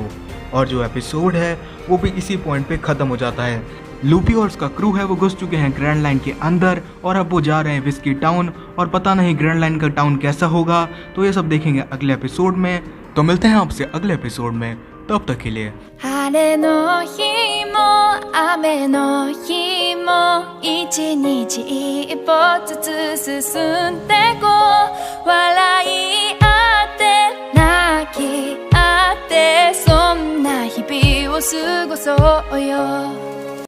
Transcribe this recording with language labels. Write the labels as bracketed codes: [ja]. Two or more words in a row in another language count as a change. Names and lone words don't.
[hi] और जो एपिसोड है वो भी इसी पॉइंट पे ख़त्म हो जाता है। लूफी और उसका क्रू है वो घुस चुके हैं ग्रैंड लाइन के अंदर और अब वो जा रहे हैं विस्की टाउन, और पता नहीं ग्रैंड लाइन का टाउन कैसा होगा, तो ये सब देखेंगे अगले एपिसोड में। तो मिलते हैं आपसे अगले एपिसोड में, तब तक के लिए। [ja] 晴れの日も雨の日も一日一歩ずつ進んでこう笑い合って泣き合ってそんな日々を過ごそうよ